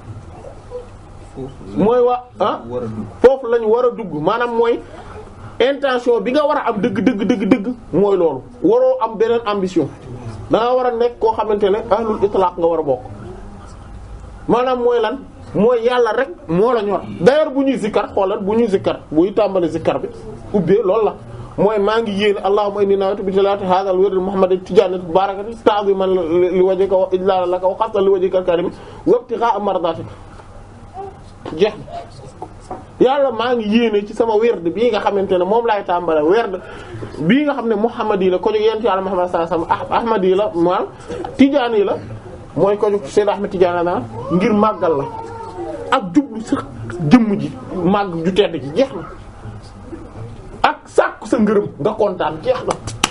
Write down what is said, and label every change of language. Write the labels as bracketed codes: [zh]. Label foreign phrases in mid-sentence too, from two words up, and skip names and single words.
[wo] mooy waa foofu lañu war a dugg maanaam mooy intention bi nga war a am dëgg mooy loolu waroo am beneen ambition da nga war a nekk koo xamante ne [ar] أهل الإطلاق [wo] nga war a bokk maanaam mooy lan mooy yàlla rek moo la ñor d'ailleurs bu ñuy zikkar xoolal bu ñuy zikkar buy tàmbali zikkar bi ubbee loolu la mooy maa ngi yéene [ar] اللهم إني نويت بتلاوة هذا الورد المحمدي التجاني بركة تعظيما لوجهك وإجلالا لك وخاصا لوجهك الكريم وابتغاء مرضاتك jeex [wo] yàlla maa ngi yéene ci sama werd bii nga xamante ne moom laay tàmbale werd bii nga xam ne muhammad yi la ko jóg yent yàlla muhammad sallallahu alayhi wasallam ahmad yi la maal tijaan yi la mooy ko jóg Seyd Ahmed Tidiane na ngir màggal la ak jublu sax jëmm ji màgg ju tedd ji jeex na ak sàkku sa ngërëm nga kontaan jeex na